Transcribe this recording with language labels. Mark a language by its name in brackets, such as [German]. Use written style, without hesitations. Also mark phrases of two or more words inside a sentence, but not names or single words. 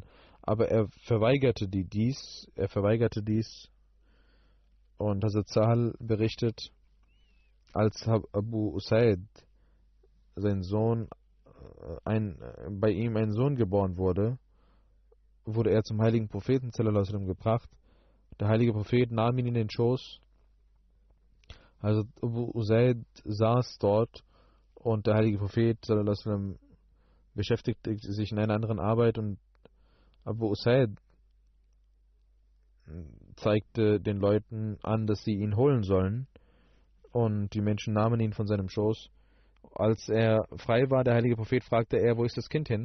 [German] Aber er verweigerte dies. Und Hazrat Sahal berichtet, als Abu Usaid, sein Sohn, bei ihm ein Sohn geboren wurde, wurde er zum heiligen Propheten [Arabic] صلى الله عليه وسلم [German] gebracht. Der heilige Prophet nahm ihn in den Schoß. Also Abu Usaid saß dort und der heilige Prophet [Arabic] صلى الله عليه وسلم [German] beschäftigte sich in einer anderen Arbeit und Abu Usaid zeigte den Leuten an, dass sie ihn holen sollen und die Menschen nahmen ihn von seinem Schoß. Als er frei war, der heilige Prophet fragte er, wo ist das Kind hin?